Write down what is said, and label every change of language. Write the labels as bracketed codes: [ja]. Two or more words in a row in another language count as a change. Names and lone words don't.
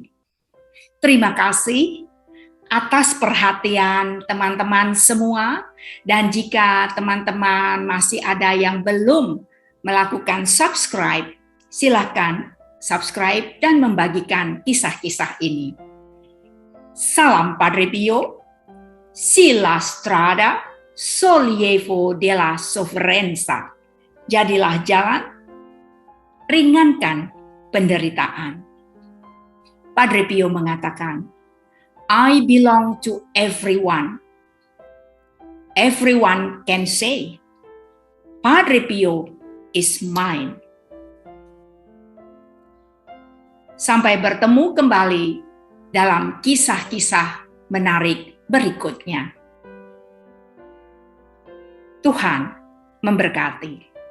[id] Terima kasih atas perhatian teman-teman semua, dan jika teman-teman masih ada yang belum melakukan subscribe, silakan subscribe dan membagikan kisah-kisah ini. [it] Salam Padre Pio, si la strada sollievo della sofferenza. [id] Jadilah jalan, ringankan penderitaan. Padre Pio mengatakan, [en] I belong to everyone. Everyone can say, Padre Pio is mine. [id] Sampai bertemu kembali dalam kisah-kisah menarik berikutnya. Tuhan memberkati.